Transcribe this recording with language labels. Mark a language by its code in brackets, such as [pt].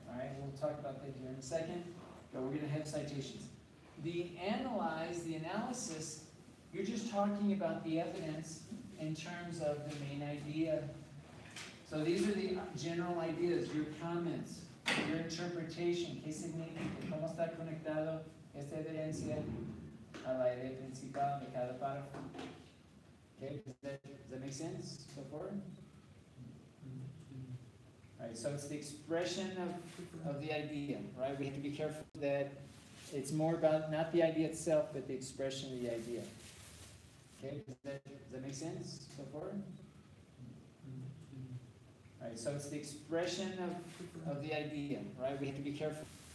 [en] All right, we'll talk about that here in a second, but we're going to have citations. The analysis, you're just talking about the evidence in terms of the main idea. So these are the general ideas, your comments, your interpretation. [es] ¿Qué significa? ¿Cómo está conectado esta evidencia a la idea principal de cada párrafo? [en] Okay, does that make sense so far? All right, so it's the expression of the idea, right? We have to be careful that it's more about not the idea itself, but the expression of the idea. Okay, does that make sense so far? All right, so it's the expression of the idea, right? We have to be careful.